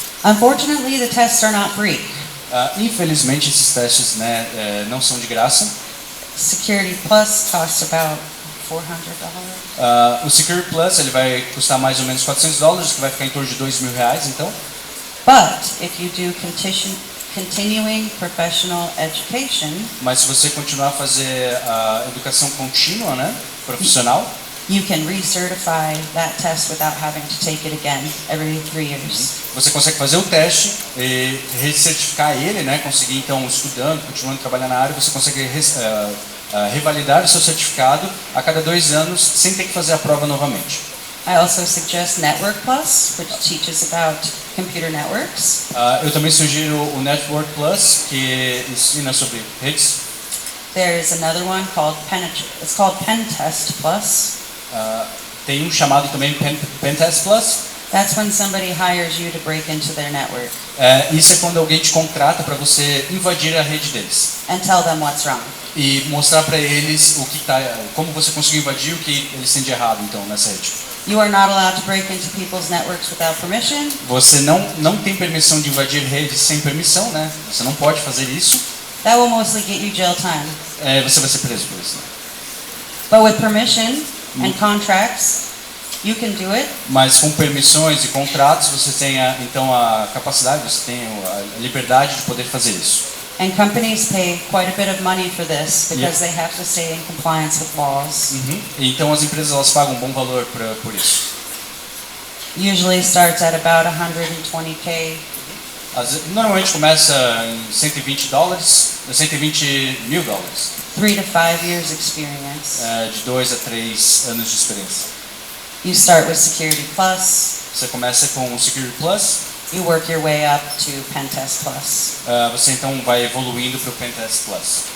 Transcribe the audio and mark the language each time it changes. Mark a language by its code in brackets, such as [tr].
[en] Unfortunately, the tests are not free. [pt] Infelizmente, esses testes, né, não são de graça. [en] Security Plus costs about $400. [pt] O Security Plus ele vai custar mais ou menos $400, que vai ficar em torno de R$2.000, então. [en] But if you do continuing professional education, [pt] Mas se você continuar a fazer a educação contínua, né, profissional, [en] you can recertify that test without having to take it again every 3 years. [pt] você consegue fazer o teste e recertificar ele, né, conseguir então estudando, continuando trabalhando na área, você consegue revalidar o seu certificado a cada 2 anos sem ter que fazer a prova novamente. [en] I also suggest Network Plus, which teaches about computer networks. [pt] Eu também sugiro o Network Plus, que ensina sobre redes. [en] There is another one called it's called Pen Test Plus. [pt] Tem um chamado também Pentest Plus. [en] That's when somebody hires you to break into their network [pt] Isso é quando alguém te contrata para você invadir a rede deles [en] and tell them what's wrong. [pt] e mostrar para eles como você conseguiu invadir, o que eles têm de errado então nessa rede. [en] You are not allowed to break into people's networks without permission. [pt] Você não tem permissão de invadir redes sem permissão, né? Você não pode fazer isso. [en] That will mostly get you jail time. [pt] Você vai ser preso por isso. Né? [en] But with permission and contracts, you can do it. [pt] Mas com permissões e contratos você tem então a capacidade, você tem a liberdade de poder fazer isso. [en] And companies pay quite a bit of money for this because they have to stay in compliance with laws. [pt] Então as empresas elas pagam um bom valor por isso. [en] Usually starts at about $120K. [pt] Normalmente começa em $120, $120 mil. [en] 3 to 5 years experience. [pt] De 2 a 3 anos de experiência. [en] You start with Security Plus. [pt] Você começa com o Security Plus. [en] You work your way up to Pen Test Plus. [pt] Você então vai evoluindo para o Pentest Plus.